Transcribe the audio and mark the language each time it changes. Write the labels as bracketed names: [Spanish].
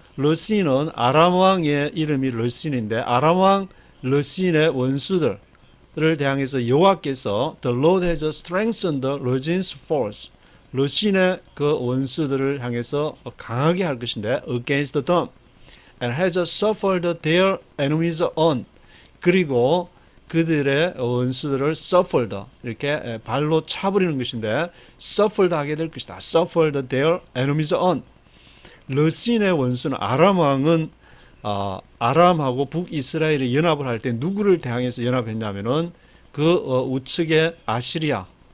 [Korean] 러신은 아람 왕의 이름이 러신인데 아람 왕 러신의 원수들을 대항해서 여호와께서 [English] The Lord has strengthened the Rezin's force. [Korean] 러신의 그 원수들을 향해서 강하게 할 것인데 [English] against them and has suffered their enemies on. [Korean] 그리고 그들의 원수들을 suffered, 이렇게 발로 차버리는 것인데 suffered 하게 될 것이다. [English] suffered their enemies on. [Korean] 러신의 원수는 아람 왕은 아람하고 북이스라엘이 연합을 할 때 누구를 대항해서 연합했냐면은 우측에 아시리아